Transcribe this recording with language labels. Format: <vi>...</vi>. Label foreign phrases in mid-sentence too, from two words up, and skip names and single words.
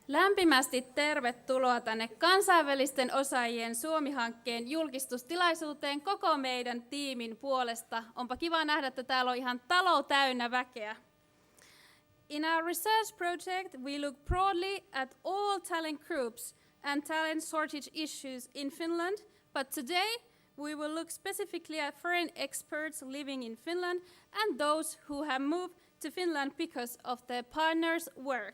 <fi>Lämpimästi tervetuloa tänne Kansainvälisten osaajien Suomi-hankkeen julkistustilaisuuteen koko meidän tiimin puolesta. Onpa kiva nähdä, että täällä on ihan talo täynnä väkeä.</fi> <en>In our research project, we look broadly at all talent groups and talent shortage issues in Finland, but today we will look specifically at foreign experts living in Finland and those who have moved to Finland because of their partner's work.</en>